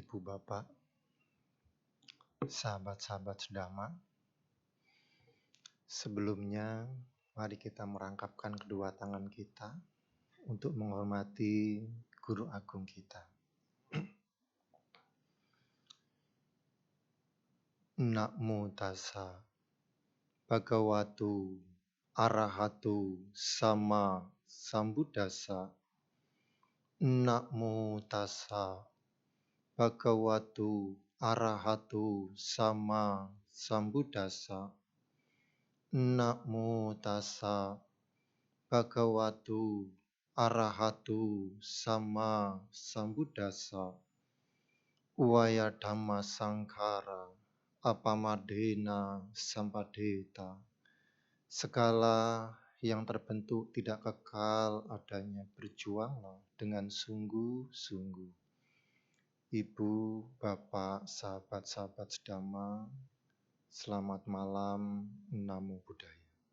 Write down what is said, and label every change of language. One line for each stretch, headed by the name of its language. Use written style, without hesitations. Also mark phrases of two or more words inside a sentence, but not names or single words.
Indonesian: Bapak, sahabat-sahabat sedama. Sebelumnya, mari kita merangkapkan kedua tangan kita untuk menghormati Guru Agung kita.
Pali: Namo tassa bhagavato arahato sama sambuddhassa. Namo tassa bhagavato arahato sama sambuddhassa. Namo tassa bhagavato arahato sama sambuddhassa. Waya dhamma sangkara apamadena sampadeta.
Indonesian: Segala yang terbentuk tidak kekal adanya, berjuanglah dengan sungguh-sungguh. Ibu, Bapak, sahabat-sahabat sedama, selamat malam,
Pali: Namo Buddhaya.